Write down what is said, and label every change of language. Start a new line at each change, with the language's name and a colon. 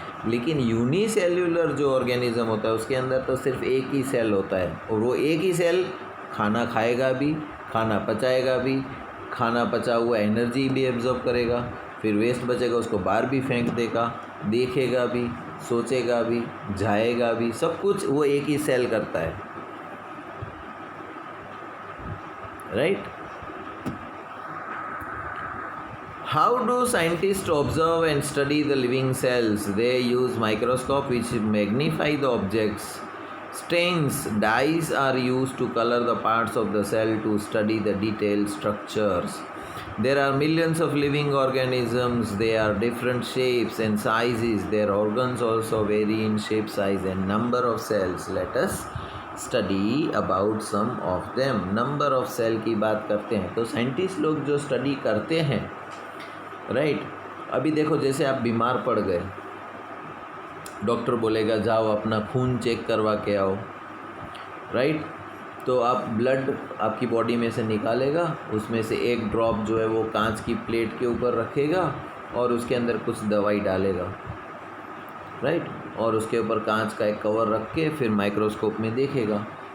Hindi: लेकिन यूनिसेल्यूलर जो ऑर्गेनिज्म होता है उसके अंदर तो सिर्फ एक ही सेल होता है, और वो एक ही सेल खाना खाएगा भी, खाना पचाएगा भी, खाना पचा हुआ एनर्जी भी एब्जॉर्ब करेगा, फिर वेस्ट बचेगा उसको बाहर भी फेंक देगा, देखेगा भी, सोचेगा भी, जाएगा भी, सब कुछ वो एक ही सेल करता है, right.
English: How do scientists observe and study the living cells? They use microscope which magnify the objects. Stains, dyes are used to color the parts of the cell to study the detailed structures. There are millions of living organisms. They are different shapes and sizes. Their organs also vary in shape, size and number of cells. Let us study about some of them. Number of cell
Hindi: की बात करते हैं तो scientist लोग जो study करते हैं, right. अभी देखो जैसे आप बीमार पड़ गए, डॉक्टर बोलेगा जाओ अपना खून चेक करवा के आओ, राइट। तो आप ब्लड आपकी बॉडी में से निकालेगा, उसमें से एक ड्रॉप जो है वो कांच की प्लेट के ऊपर रखेगा और उसके अंदर कुछ दवाई डालेगा, राइट, और उसके ऊपर कांच का एक कवर रख के फिर माइक्रोस्कोप में देखेगा।